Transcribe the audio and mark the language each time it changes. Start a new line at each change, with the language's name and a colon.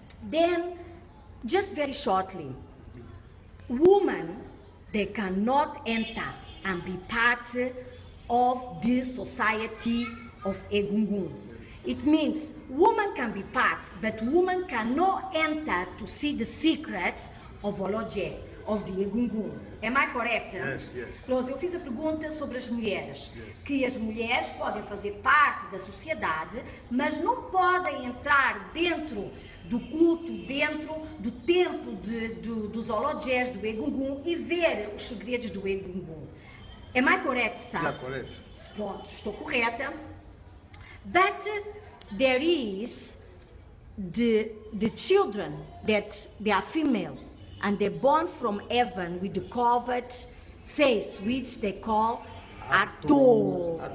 English: Then, just very shortly, women, they cannot enter and be part of the society of Egungun. It means women can be part, but women cannot enter to see the secrets of Olooje, of the Egungun. Am I correct? Yes, yes.
Portuguese: Rose, eu fiz a pergunta sobre as mulheres,
English: Yes.
Portuguese: que as mulheres podem fazer parte da sociedade, mas não podem entrar dentro do culto, dentro do templo dos Oloojes, do Egungun, e ver os segredos do Egungun.
English: Am I correct, Sam? Yeah, correct.
Portuguese: Pronto, estou correta.
English: But there is the children that they are female and they're born from heaven with the covered face, which they call Ato.